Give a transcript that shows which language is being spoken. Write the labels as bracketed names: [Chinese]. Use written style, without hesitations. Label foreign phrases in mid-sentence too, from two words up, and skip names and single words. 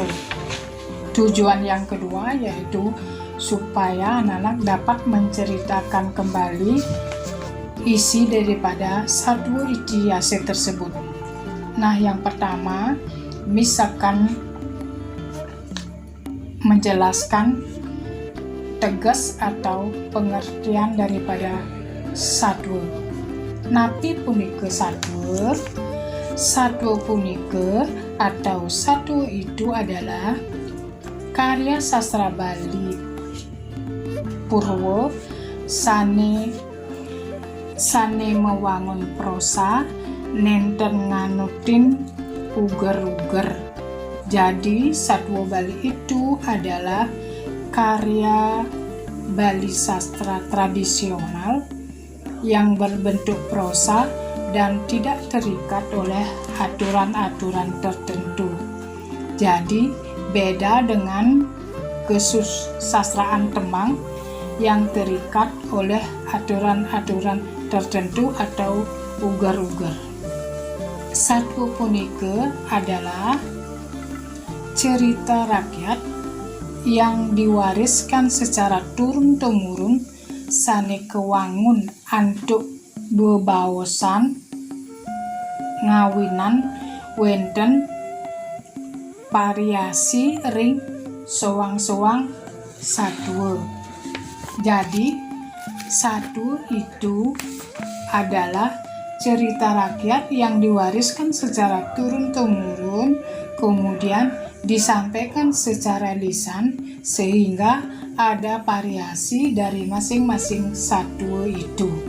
[Indonesian] Tujuan yang kedua yaitu supaya anak-anak dapat menceritakan kembali isi daripada Satwa Itiase tersebut. Nah, yang pertama, Miss akan menjelaskan tegas atau pengertian daripada satwa. [Balinese] Napi punika satwa punika [Indonesian] atau satwa itu adalah karya sastra Bali Purwo [Balinese] sane mewangun prosa nenten nganutin uger-uger. [Indonesian] Jadi Satwa Bali itu adalah karya Bali sastra tradisional yang berbentuk prosa dan tidak terikat oleh aturan-aturan tertentu. Jadi beda dengan kesusastraan Temang yang terikat oleh aturan-aturan tertentu atau uger-uger. [Balinese] Satwa punika [Indonesian] adalah cerita rakyat yang diwariskan secara turun-temurun [Balinese] sane kewangun antuk bebaosan ngawinan wenten variasi ring sowang-sowang satwa. [Indonesian] Jadi satwa itu adalah cerita rakyat yang diwariskan secara turun-temurun, kemudian disampaikan secara lisan sehingga ada variasi dari masing-masing satwa itu.